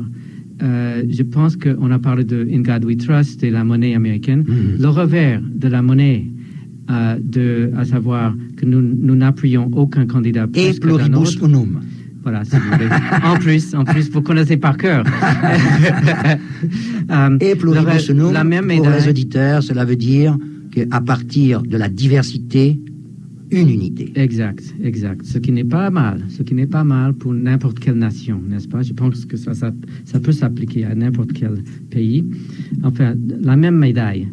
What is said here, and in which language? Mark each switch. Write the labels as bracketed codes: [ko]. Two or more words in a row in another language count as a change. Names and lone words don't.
[fr] Je pense qu'on a parlé de [en] In God We Trust [fr] et la monnaie américaine. Le revers de la monnaie, à savoir que nous n'appuyons aucun candidat plus et que d'un [la] pluribus [fr] autre. [la] unum. [fr] Voilà, s'il vous plaît. En plus, vous connaissez par cœur. [la] Et pluribus unum, [fr] la même pour médaille. les auditeurs, cela veut dire qu'à partir de la diversité, une unité. Exact. Ce qui n'est pas mal pour n'importe quelle nation, n'est-ce pas? Je pense que ça peut s'appliquer à n'importe quel pays. Enfin, la même médaille.